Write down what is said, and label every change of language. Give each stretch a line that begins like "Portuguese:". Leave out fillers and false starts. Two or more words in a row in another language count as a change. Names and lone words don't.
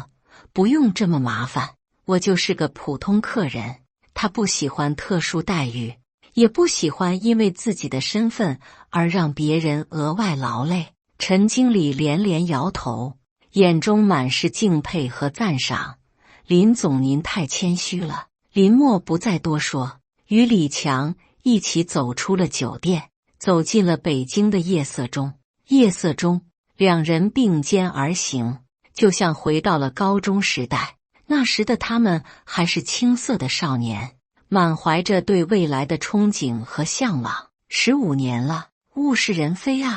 Chinese: 不用這麼麻煩，我就是個普通客人。他不喜歡特殊待遇，也不喜歡因為自己的身份而讓別人額外勞累。陳經理連連搖頭，眼中滿是敬佩和讚賞。林總，您太謙虛了。林默不再多說，與李強一起走出了酒店，走進了北京的夜色中。夜色中，兩人并肩而行，就像回到了高中时代。那時的他們還是青澀的少年，滿懷着對未來的憧憬和向往。15年了，物是人非啊！